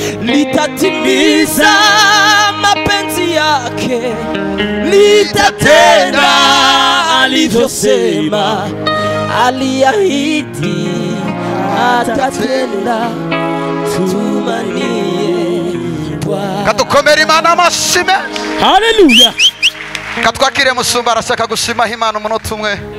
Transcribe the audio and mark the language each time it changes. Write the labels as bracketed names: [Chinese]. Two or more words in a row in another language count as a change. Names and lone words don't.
[Swahili] Litatimiza mapenzi yake, litatenda alivyosema, aliahidi atatenda. Tumanie Bwana. [Rundi] Katukomere Imana amashyi menshi. Haleluya. Katwakire musumba arashaka gushimaho Imana umunota umwe.